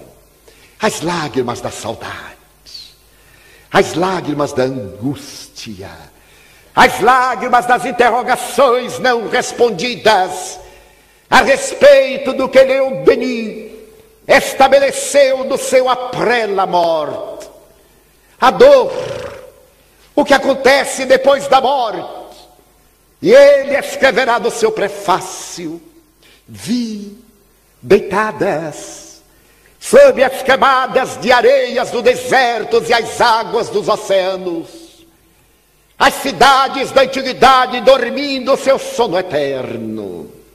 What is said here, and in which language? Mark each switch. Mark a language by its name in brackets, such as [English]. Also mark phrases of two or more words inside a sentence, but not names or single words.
[Portuguese] As lágrimas da saudade, as lágrimas da angústia, as lágrimas das interrogações não respondidas a respeito do que Leon Denis estabeleceu no seu Après la mort. A dor, o que acontece depois da morte. E ele escreverá no seu prefácio: vi deitadas sob as camadas de areias do deserto e as águas dos oceanos, as cidades da antiguidade dormindo seu sono eterno.